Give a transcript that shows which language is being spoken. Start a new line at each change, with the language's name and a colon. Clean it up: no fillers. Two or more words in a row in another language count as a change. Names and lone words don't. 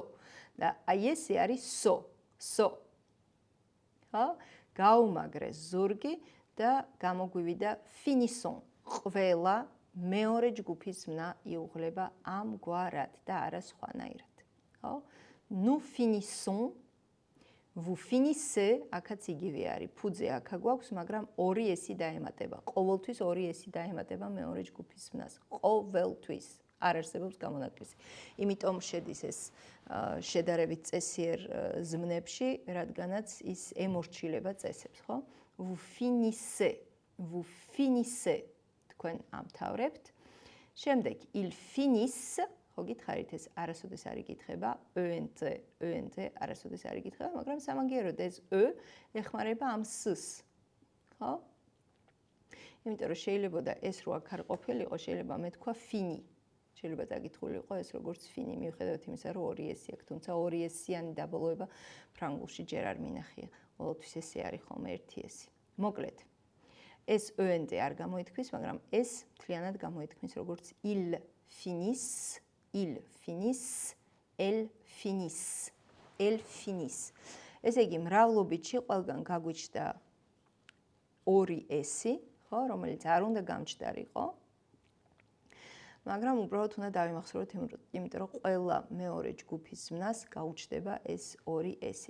Georgian: და აი ესე არის so. ხო? გაუმაგრეს ზურგი და გამოგვივიდა finissons. ყველა მეორე ჯგუფის ზმნა იუღლება ამგვარად და არა სხვანაირად. ხო?
French: Nous finissons, vous finissez,
Georgian: აქაც იგივე არის. ფუძე აქა გვაქვს, მაგრამ ორი ესი დაემატება. ყოველთვის ორი ესი დაემატება მეორე ჯგუფის ზმნას. ყოველთვის არ არსებობს გამონაკლისი. იმიტომ შედის ეს შედარებით წესიერ ზმნებში, რადგანაც ის ემორჩილება წესებს, ხო?
French: Vous finissez,
Georgian: თქვენ ამთავრებთ.
French: შემდეგ ils finissent,
Georgian: ხო გითხარით ეს არასოდეს არ იკითხება, ENT არასოდეს არ იკითხება, მაგრამ სამაგიეროდ ეს ეხმარება ამ s-ს, ხო? იმიტომ რომ შეიძლება ეს რო აქ არ ყოფილიყო, შეიძლება მე თქვა fini. შეიძლება დაგითხოვილიყო ეს როგორც fini, მიუხედავად იმისა, რომ ორი ესი აქვს, თუმცა ორი ესიანი დაბოლოება ფრანგულში ჯერ არ მინახია. ყოველთვის ესე არის ხოლმე ერთი ესი. მოკლედ, ეს ENT არ გამოითქმის, მაგრამ ეს მთლიანად გამოითქმის როგორც
French: il finissent, elles finissent.
Georgian: ესე იგი, მრავლობითში ყველგან გაგვიჩნდა ორი ესი, ხო, რომელიც არ უნდა გამჩნდარიყო. მაგრამ უბრალოდ უნდა დავიმახსოვროთ, იმიტომ რომ ყველა მეორე ჯგუფის ზმნას გაუჩნდება ეს ორი ესი.